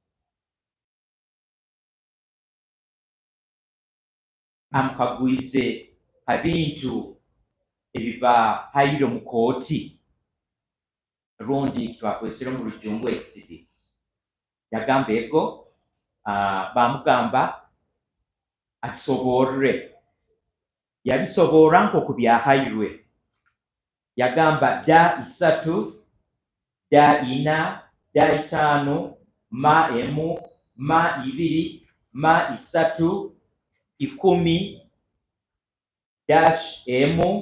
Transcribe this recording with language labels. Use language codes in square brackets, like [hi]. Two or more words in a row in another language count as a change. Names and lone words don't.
[nyn] Amukagwize ha bintu ebiba hayiro mu kooti rundi twakwesere mu Rujungu exhibits. Yagamba ego bamugamba akisoborre, yabisobora nk'oku byahayirwe. Yagamba da 3, da 4, da 5, ma emu, ma 2 ma 3 10 dash M